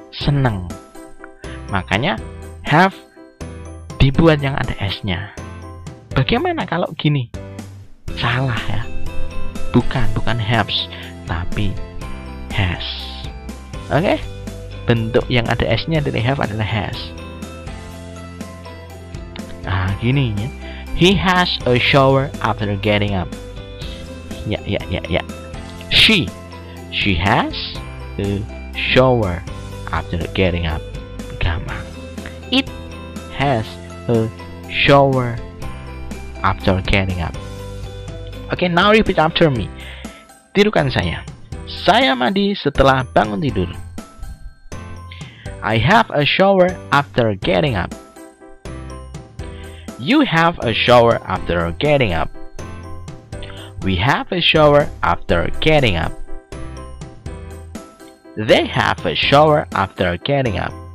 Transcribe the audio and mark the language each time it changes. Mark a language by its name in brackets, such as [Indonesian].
[Indonesian] Senang, makanya have dibuat yang ada S-nya. Bagaimana kalau gini? Salah ya, bukan haves tapi has. Oke, bentuk yang ada S-nya dari have adalah has. Nah gini ya, [English] he has a shower after getting up. Ya. She has a shower after getting up. Gampang. It has a shower after getting up. Okay, now repeat after me. [Indonesian] Tirukan saya. Saya mandi setelah bangun tidur. [English] I have a shower after getting up. You have a shower after getting up. We have a shower after getting up. They have a shower after getting up.